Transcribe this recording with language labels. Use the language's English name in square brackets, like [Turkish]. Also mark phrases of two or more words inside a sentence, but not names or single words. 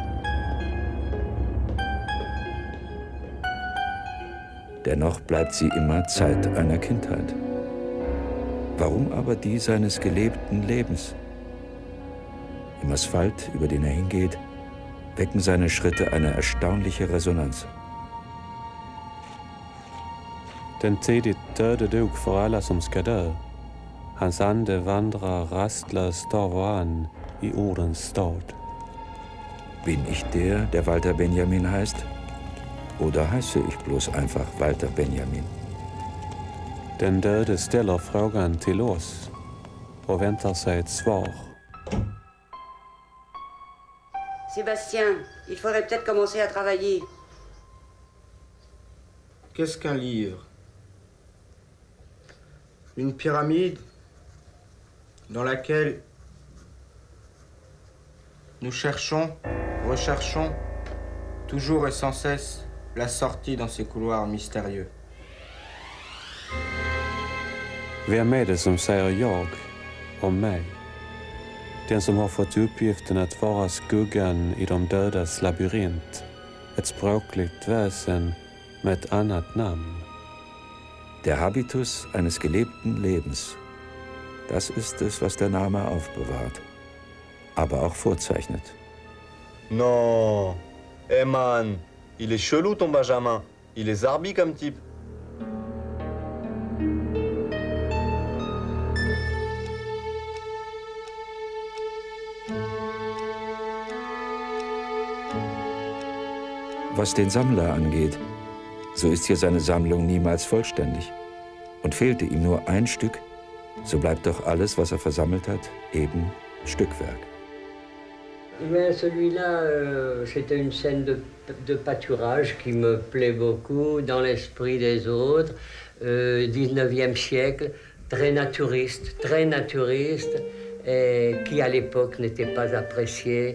[German] Dennoch bleibt sie immer Zeit einer Kindheit. Warum aber die seines gelebten Lebens? Im Asphalt, über den er hingeht, wecken seine Schritte eine erstaunliche Resonanz. [Swedish] Den tidigt döde dog för alla som ska dö. Hans ande vandrar rastlöst av och an i ordens stad. [German] Bin ich der Walter Benjamin heißt? Oder heiße ich bloß einfach Walter Benjamin? [Swedish] Den döde ställer frågan till oss och väntar sig ett svar. [French] Sébastien, il faudrait peut-être commencer à travailler. Qu'est-ce qu'un livre? Une pyramide dans laquelle nous cherchons, recherchons, toujours et sans cesse, la sortie dans ces couloirs mystérieux. [Swedish] Vem är det som säger jag om mig? Den som har fått uppgiften att vara skuggan i de dödas labyrint. Ett språkligt väsen med ett annat namn. [German] Der Habitus eines gelebten Lebens. Das ist es, was der Name aufbewahrt, aber auch vorzeichnet. [French] Non, eh man, il est chelou ton Benjamin. Il est zarbi comme type. [German] Was den Sammler angeht, so ist hier seine Sammlung niemals vollständig. Und fehlte ihm nur ein Stück, so bleibt doch alles, was er versammelt hat, eben Stückwerk. [French] Celui-là, c'était une scène de pâturage qui me plaît beaucoup, dans l'esprit des autres, 19e siècle, très naturiste, et qui à l'époque n'était pas apprécié.